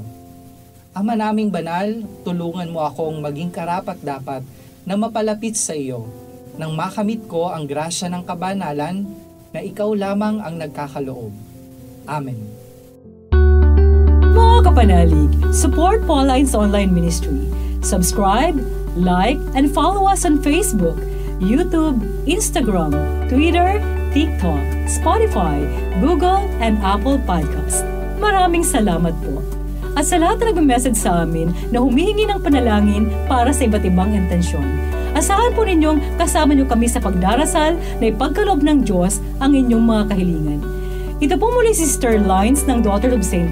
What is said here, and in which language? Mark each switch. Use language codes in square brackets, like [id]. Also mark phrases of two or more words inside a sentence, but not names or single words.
[tl] Ama naming banal, tulungan mo akong maging karapat-dapat na mapalapit sa iyo nang makamit ko ang grasya ng kabanalan na ikaw lamang ang nagkakaloob. Amen. Mga kapanalig, [en] support Pauline's online ministry. Subscribe, like, and follow us on Facebook, YouTube, Instagram, Twitter, TikTok, Spotify, Google, and Apple Podcast. [tl] Maraming salamat po. At sa lahat na nag-message sa amin na humihingi ng panalangin para sa iba't ibang intensyon, asahan po ninyong kasama niyo kami sa pagdarasal na ipagkaloob ng Diyos ang inyong mga kahilingan. Ito po muli si Sister Lines ng Daughters of St.